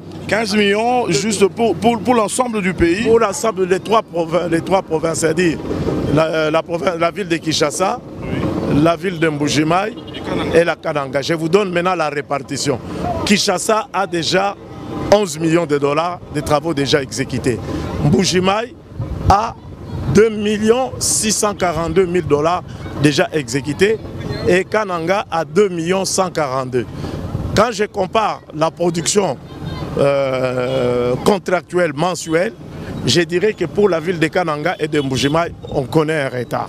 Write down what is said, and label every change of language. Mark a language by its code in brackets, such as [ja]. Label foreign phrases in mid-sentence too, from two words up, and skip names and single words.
[fr] 15 millions juste pour l'ensemble du pays? Pour l'ensemble des trois provinces, c'est-à-dire la ville de Kinshasa, oui, la ville de Mbuji-Mayi et la Kananga. Je vous donne maintenant la répartition. Kinshasa a déjà 11 millions de dollars de travaux déjà exécutés. Mbuji-Mayi a 2 642 000 dollars déjà exécutés et Kananga a 2 142 000. Quand je compare la production contractuelle mensuelle, je dirais que pour la ville de Kananga et de Mbuji-Mayi, on connaît un retard.